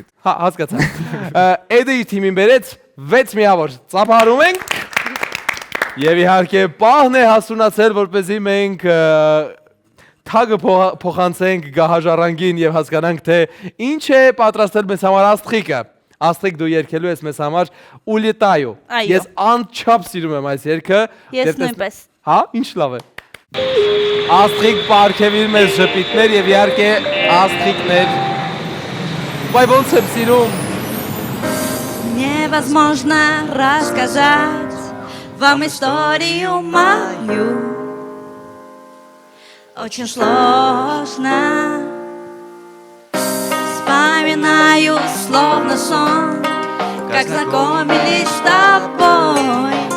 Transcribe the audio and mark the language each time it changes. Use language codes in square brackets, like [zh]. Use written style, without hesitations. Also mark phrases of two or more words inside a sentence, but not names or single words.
[hy] Հա, հասկացա։ Էդի թիմին բերեց 6 միավոր։ Ծափարում ենք։ Եվ իհարկե պահն է հասունացել, որպեսզի մենք թագը փոխանցենք գահաժառանգին եւ հասկանանք թե ինչ է պատրաստել մեզ համար Աստղիկը։ Աստղիկ դու երգելու ես մեզ համար Ուլետայու։ Այո։ Ես անչափ սիրում եմ այս երգը։ Ես նույնպես։ Հա, ինչ լավ է։ Աստղիկ պարգևիր մեզ շպիտներ եւ իհարկե Աստղիկներ։ Բայց ոնց եմ սիրում։ [ru] Невозможно рассказать вам историю мою. Очень сложно. Вспоминаю словно сон, как знакомились с тобой.